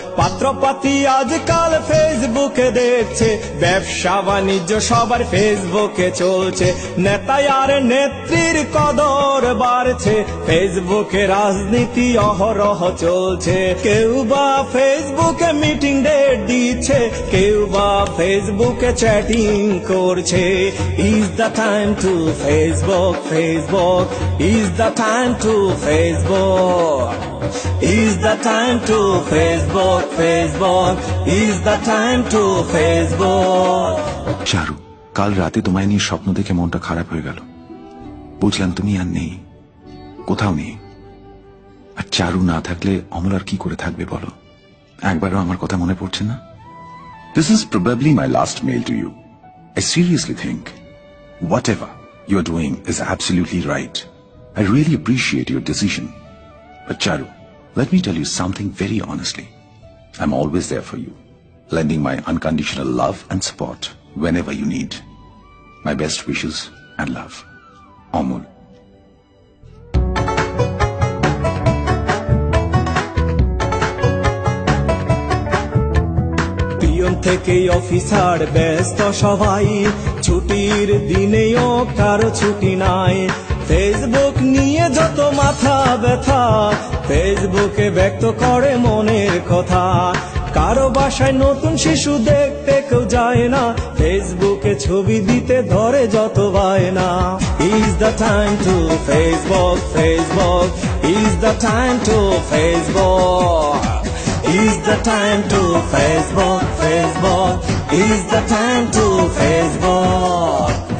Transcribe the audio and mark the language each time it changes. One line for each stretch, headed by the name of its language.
Bangla: পাত্রপাতি আজকাল ফেসবুকে দেখছে, ব্যবসা বাণিজ্য সবার ফেসবুকে চলছে। নেতা আর নেত্রীর কদর বাড়ছে, ফেসবুকে রাজনীতি অহরহ চলছে। কেউ বা ফেসবুকে মিটিং ডেট দিচ্ছে, কেউ বা ফেসবুকে চ্যাটিং করছে।
English: Is the time to Facebook, Facebook is the time to Facebook, is the time to Facebook, Facebook is the time to Facebook.
Bangla: চারু, কাল রাতে তোমায় নিয়ে স্বপ্ন দেখে মনটা খারাপ হয়ে গেল। বুঝলাম তুমি আর নেই, কোথাও নেই। আর চারু না থাকলে অমল আর কি করে থাকবে বলো? একবারও আমার কথা মনে পড়ছে না?
English: This is probably my last mail to you. I seriously think whatever you're doing is absolutely right. I really appreciate your decision. But Charu, let me tell you something very honestly. I'm always there for you, lending my unconditional love and support whenever you need. My best wishes and love. Amol.
Bangla: Peon থেকে officer ব্যস্ত সবাই, ছুটির দিনেও কারো ছুটি নাই। Facebook নিয়ে যত মাথা ব্যথা, ফেসবুকে ব্যক্ত করে মনের কথা। কারো বাসায় নতুন শিশু দেখতে কেউ যায় না, ফেসবুকে ছবি দিতে ধরে যত বায়না।
English: Is the time to Facebook, Facebook is the time to Facebook, is the time to Facebook, Facebook is the time to Facebook.